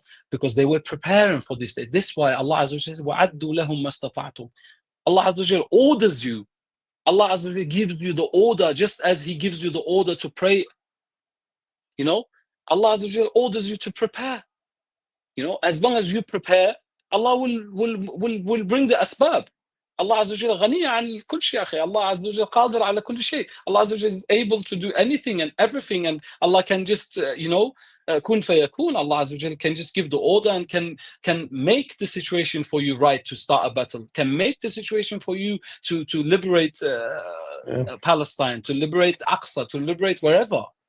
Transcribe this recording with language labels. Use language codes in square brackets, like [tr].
[en] Because they were preparing for this day. This is why Allah Azza wa Jalla says, [ar] وَعَدُّوا لَهُمْ مَا اسْتَطَعْتُمْ. [en] Allah Azza wa Jalla orders you. Allah Azza wa Jalla gives you the order, just as He gives you the order to pray. Allah Azza wa Jalla orders you to prepare. As long as you prepare, Allah will bring the asbab. [ar] Allah Azza wa Jal غني عن كل شيء أخي. [en] Allah Azza wa Jal [ar] قادر على كل شيء. [en] Allah Azza wa Jal is able to do anything and everything, and Allah can just [ar] كن فيكون. [en] Allah Azza wa Jal can just give the order and can make the situation for you right to start a battle, can make the situation for you to liberate Palestine, to liberate Aqsa, to liberate wherever.